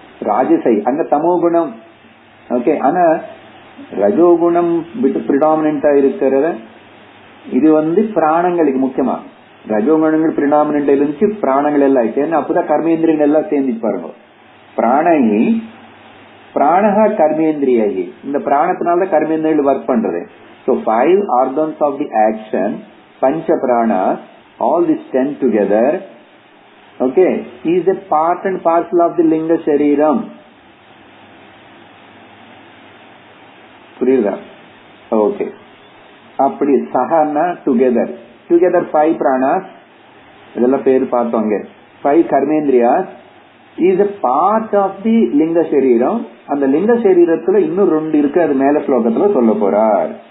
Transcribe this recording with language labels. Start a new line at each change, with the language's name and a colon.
Tamil: ராஜசை அங்க தமோ குணம். ஓகே, ஆனா ரஜோகுணம் விட்டு பிரிடாமினா இருக்கிறத இது வந்து பிராணங்களுக்கு முக்கியமா. ரஜோகுணங்கள் பிரிடாமினா இருந்துச்சு, பிராணங்கள் எல்லாம் ஆயிடுச்சு. அப்பதான் கர்மேந்திரியங்கள் எல்லாம் சேர்ந்து பாருங்க.
Sanskrit: பிராணகி பிராணஹா கர்மேந்திரியாகி.
Tamil: இந்த பிராணத்தினால கர்மேந்திரியங்கள் ஒர்க் பண்றது.
English: So 5 organs of the action, pancha pranas, all this 10 together, okay, is a part and parcel of the linga shariram.
Tamil: புரியுதா? ஓகே. அப்படி சஹனா டுகெதர். டுகெதர் 5 பிராணாஸ், இதெல்லாம் பேரு பார்த்தோங்க.
English: 5 karmendriyas is a part of the லிங்க சரீரம்.
Tamil: அந்த லிங்க சரீரத்துல இன்னும் 2 இருக்கு, அது மேல ஸ்லோகத்துல சொல்ல போறார்.